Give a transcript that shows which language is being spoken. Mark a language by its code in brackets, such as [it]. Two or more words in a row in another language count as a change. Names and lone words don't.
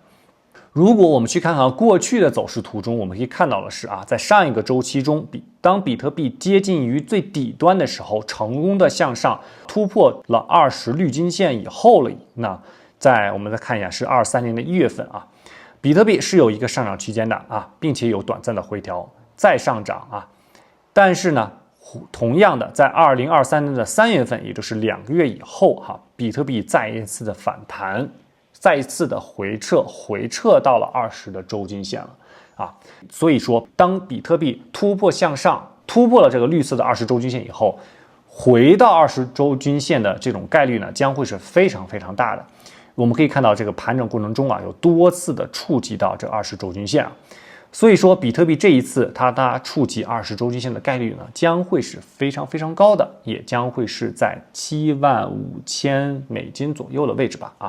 [zh] 如果我們去看看過去的走勢圖中，我們可以看到的是啊，在上一個周期中，當比特幣接近於最底端的時候，成功的向上突破了20綠均線以後了，那我們再看一下是23年的1月份啊，比特幣是有一個上漲區間的啊，並且有短暫的回調再上漲啊，但是呢，同樣的在2023年的3月份，也就是2個月以後哈，比特幣再一次的反彈。再一次的回撤到了20的週均線了啊，所以說當比特幣突破向上，突破了這個綠色的20週均線以後，回到20週均線的這種概率呢，將會是非常非常大的。我們可以看到這個盤整過程中啊，有多次的觸及到這20週均線啊，所以說比特幣這一次它觸及20週均線的概率呢，將會是非常非常高的，也將會是在75000美金左右的位置吧啊。